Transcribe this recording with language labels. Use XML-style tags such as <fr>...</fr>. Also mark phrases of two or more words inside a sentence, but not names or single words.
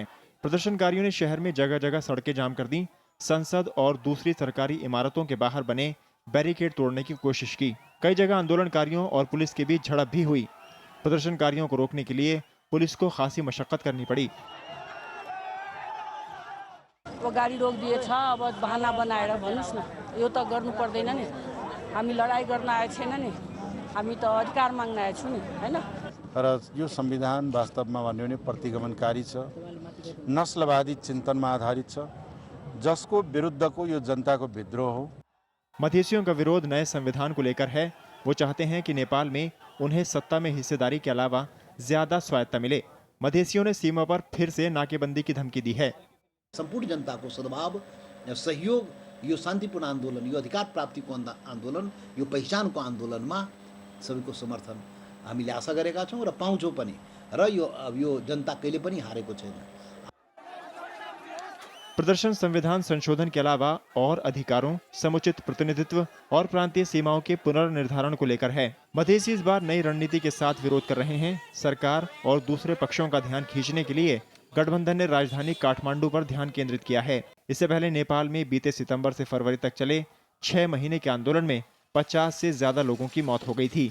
<hi>प्रदर्शनकारियों ने शहर में जगह जगह सड़कें जाम कर दी। संसद और दूसरी सरकारी इमारतों के बाहर बने बैरिकेड तोड़ने की कोशिश की। कई जगह आंदोलनकारियों और पुलिस के बीच झड़प भी हुई। प्रदर्शनकारियों को रोकने के लिए पुलिस को खासी मशक्कत करनी पड़ी।</hi> <ne>वो गाडी रोक दिएछ, अब बहाना बनाएर भन्नुस् न, यो त गर्नु पर्दैन नि। हामी लडाई गर्न आए छैन नि, हामी त अधिकार माग्न आए छु नि, हैन। तर यो संविधान वास्तवमा भन्यो भने प्रतिगमनकारी छ, नस्लवादी चिन्तनमा आधारित छ, जसको विरुद्धको यो जनताको विद्रोह हो।</ne> <hi>मधेसियों का विरोध नए संविधान को लेकर है। वो चाहते हैं कि नेपाल में उन्हें सत्ता में हिस्सेदारी के अलावा ज्यादा स्वायत्ता मिले। मधेसियों ने सीमा पर फिर से नाकेबंदी की धमकी दी है।</hi> <ne>संपूर्ण जनताको सद्भाव, सहयोग, यो शान्तिपूर्ण आन्दोलन, यो अधिकार प्राप्तिको आन्दोलन, यो पहिचानको आन्दोलनमा सबैको समर्थन हामीले आशा गरेका छौँ र पाउँछौँ पनि र यो जनता कहिले पनि हारेको छैन।</ne> <hi>प्रदर्शन संविधान संशोधन के अलावा और अधिकारों, समुचित प्रतिनिधित्व और प्रांतीय सीमाओं के पुनर्निर्धारण को लेकर है। मधेसी इस बार नई रणनीति के साथ विरोध कर रहे हैं। सरकार और दूसरे पक्षों का ध्यान खींचने के लिए गठबंधन ने राजधानी काठमांडू पर ध्यान केंद्रित किया है। इससे पहले नेपाल में बीते सितंबर से फरवरी तक चले 6 महीने के आंदोलन में 50 से ज्यादा लोगों की मौत हो गई थी।</hi>